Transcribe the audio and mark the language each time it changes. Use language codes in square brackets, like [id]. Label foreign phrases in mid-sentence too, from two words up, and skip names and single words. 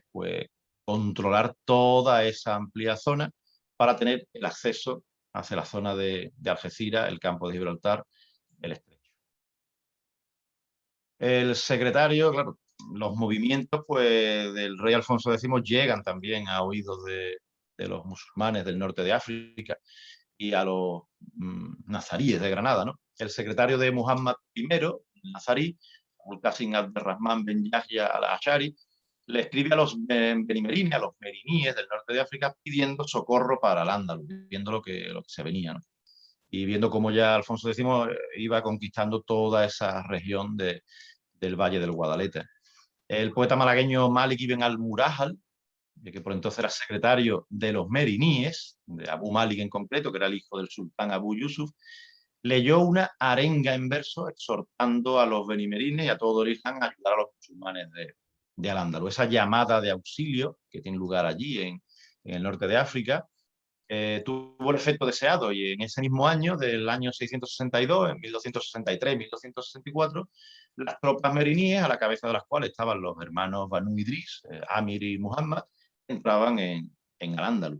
[es] Pues controlar toda esa amplia zona para tener el acceso hacia la zona de Algeciras, el campo de Gibraltar, el estrecho. El secretario, claro, los movimientos pues, del rey Alfonso X llegan también a oídos de los musulmanes del norte de África y a los nazaríes de Granada, ¿no? El secretario de Muhammad I, nazarí, Al-Qasim Abd-Rahman Ben Yahya al-Ashari, le escribe a los benimerines, a los meriníes del norte de África, pidiendo socorro para el Ándalus, viendo lo que se venía, ¿no? Y viendo cómo ya Alfonso X iba conquistando toda esa región del Valle del Guadalete. El poeta malagueño Malik ibn al-Murahal, que por entonces era secretario de los meriníes, de Abu Malik en concreto, que era el hijo del sultán Abu Yusuf, leyó una arenga en verso exhortando a los benimerines y a todo el Islam a ayudar a los musulmanes de Al-Ándalus. Esa llamada de auxilio que tiene lugar allí en el norte de África tuvo el efecto deseado y en ese mismo año, del año 662, en 1263-1264, las tropas meriníes, a la cabeza de las cuales estaban los hermanos Banu Idris, Amir y Muhammad, entraban en Al-Ándalus.